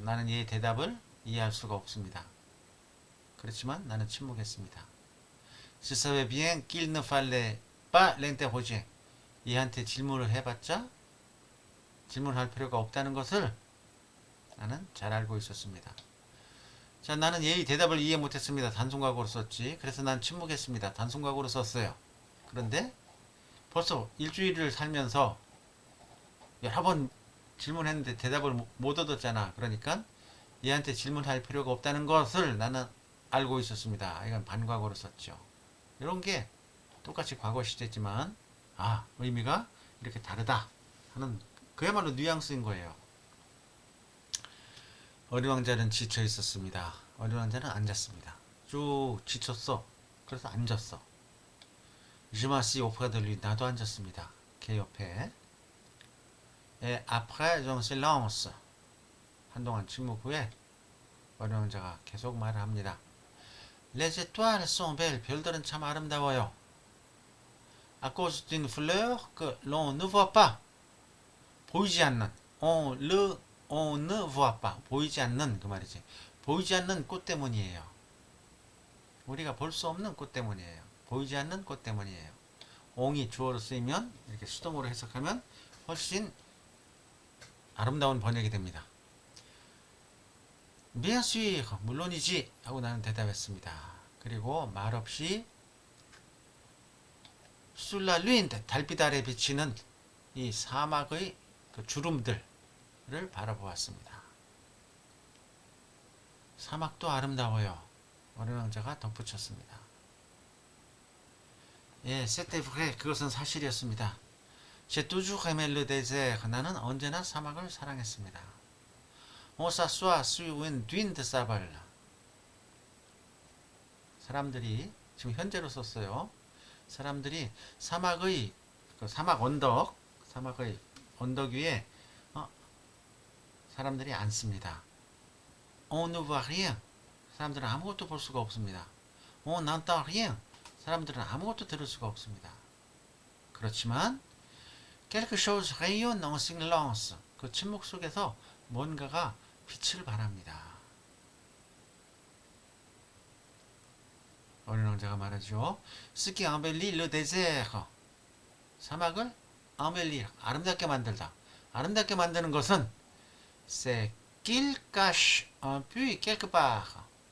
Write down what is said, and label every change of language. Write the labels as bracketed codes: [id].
[ko] 나는 이 대답을 이해할 수가 없습니다. 그렇지만 나는 침묵했습니다. [fr] Je savais bien qu'il ne fallait pas l'interroger. [ko] 얘한테 질문을 해봤자 질문할 필요가 없다는 것을 나는 잘 알고 있었습니다. 자, 나는 얘의 대답을 이해 못했습니다. 단순과거로 썼지. 그래서 난 침묵했습니다. 단순과거로 썼어요. 그런데 벌써 일주일을 살면서 여러 번 질문했는데 대답을 못 얻었잖아. 그러니까 얘한테 질문할 필요가 없다는 것을 나는 알고 있었습니다. 이건 반과거로 썼죠. 이런 게 똑같이 과거 시제지만 의미가 이렇게 다르다 하는 그야말로 뉘앙스인 거예요. 어린 왕자는 지쳐 있었습니다. 어린 왕자는 앉았습니다. 쭉 지쳤어. 그래서 앉았어. [fr] Je m'assis auprès de lui. [ko] 나도 앉았습니다. 걔 옆에. [fr] Et après un silence. [ko] 한동안 침묵 후에 어린 왕자가 계속 말을 합니다. [fr] Les étoiles sont belles. [ko] 별들은 참 아름다워요. [fr] À cause d'une fleur que l'on ne voit pas. [ko] 보이지 않는. [fr] On ne voit pas. [ko] 보이지 않는 그 말이지. 보이지 않는 꽃 때문이에요. 우리가 볼 수 없는 꽃 때문이에요. 보이지 않는 꽃 때문이에요. 옹이 주어로 쓰이면 이렇게 수동으로 해석하면 훨씬 아름다운 번역이 됩니다. [fr] Bien sûr, [ko] 물론이지 하고 나는 대답했습니다. 그리고 말없이 [fr] Sous la lune, [ko] 달빛 아래 비치는 이 사막의 그 주름들을 바라보았습니다. 사막도 아름다워요. 어린 왕자가 덧붙였습니다. 예, [fr] c'était vrai. [ko] 그것은 사실이었습니다. [fr] J'ai toujours aimé le désert. [ko] 나는 언제나 사막을 사랑했습니다. [fr] On s'assoit sur une dune de sable. [ko] 사람들이 지금 현재로 썼어요. 사람들이 사막의 사막의 언덕 위에 사람들이 앉습니다. [fr] On ne voit rien. [ko] 사람들은 아무것도 볼 수가 없습니다. [fr] On n'entend rien. [ko] 사람들은 아무것도 들을 수가 없습니다. 그렇지만 [fr] quelque chose rayonne en silence. [ko] 그 침묵 속에서 뭔가가 빛을 발합니다. 어린 왕자가 말하죠. [fr] Ce qui embellit le désert. [ko] 사막을 embellir, 아름답게 만들다. 아름답게 만드는 것은 [fr] c'est qu'il cache un puits quelque part.